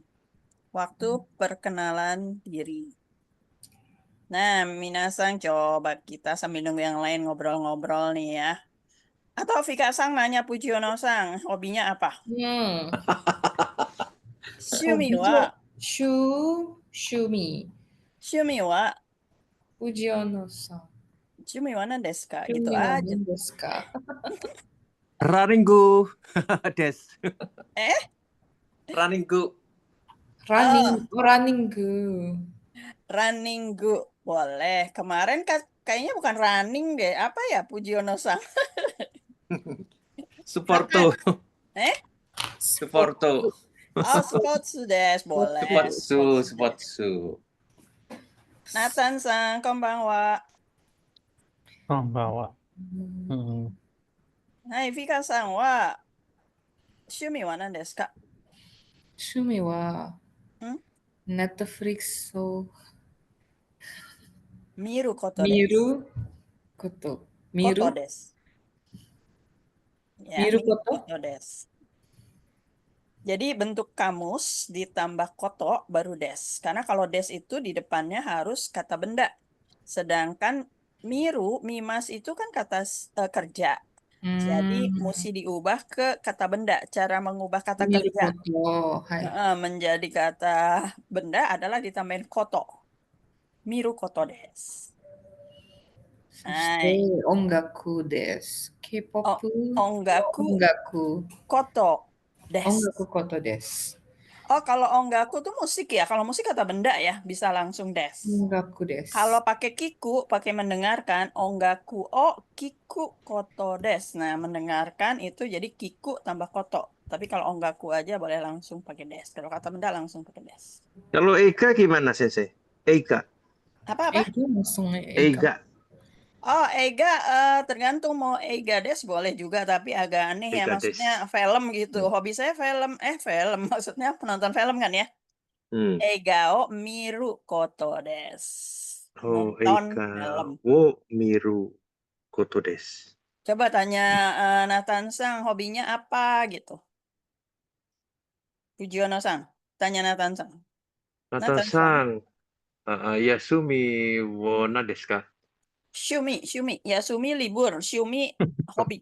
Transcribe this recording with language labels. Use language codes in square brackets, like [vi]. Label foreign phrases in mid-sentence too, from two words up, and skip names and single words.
[id] Waktu perkenalan diri. Nah, Minasang, coba kita sambil nunggu yang lain ngobrol-ngobrol nih ya. Atau Vika Sang nanya Pujiono Sang, hobinya apa? Hmm. [ja] 趣味は, [id] Hobinya shumi. [ja] 趣味は, Fujiono-san. 趣味は何ですか? [id] Gitu [ja] 趣味は [id] aja. [ja] 何ですか? ランニング語。です. Eh? ランニング語. Oh, ランニング語. ランニング語. Boleh. [id] Kemarin kayaknya bukan running deh. Apa ya Pujiono Sang? [ja] サポート. Eh? サポート. Oh, sports des. Boleh. スポーツ. スポーツです. スポーツ. [id] Nathan Sang, [ja] こんばんは. こんばんは。Hmm. はい, Vikaさんは、趣味は何ですか? 趣味は Hmm? Netflixを見ること見です. ること。見ことるです。Ya, 見る見ることことです. [id] Jadi bentuk kamus ditambah koto baru des. Karena kalau des itu di depannya harus kata benda. Sedangkan miru, mimas itu kan kata kerja. Jadi mesti diubah ke kata benda. Cara mengubah kata 見る kerja [ja] こと。はい。 [id] menjadi kata benda adalah ditambahin koto. [ja] 見ることです. そして音楽です。K-POP 音楽音楽。こと音です. 楽ことです。 [id] Oh, kalau onggaku tuh musik ya. Kalau musik kata benda ya, bisa langsung des. [ja] 音楽です。 [id] Kalau pakai kiku, pakai mendengarkan, [ja] 音楽を聞くことです. [id] Nah, mendengarkan itu jadi [ja] kiku tambah koto. [id] Tapi kalau onggaku aja boleh langsung pakai des. Kalau kata benda langsung pakai des. Kalau Ega gimana, Sensei? [ja] Ega. [id] Apa-apa? Eiga langsung Eiga. [ja] Ega. [id] Oh, Ega tergantung mau Ega des boleh juga, tapi agak aneh ya. [ja] 映画です. [id] Maksudnya film gitu. Hobi saya film. Film. Maksudnya penonton film kan ya. Hmm. [ja] 映画を見ることです. Oh, [id] Nonton [ja] Ega [id] film. [ja] を見ることです. [id] Coba tanya Nathan Sang, hobinya apa gitu. Fujiono Sang, tanya Nathan Sang. Nathan Sang, [ja] Nathanさん、休みを何ですか? [id] Shumi, Yasumi libur, Shumi hobi.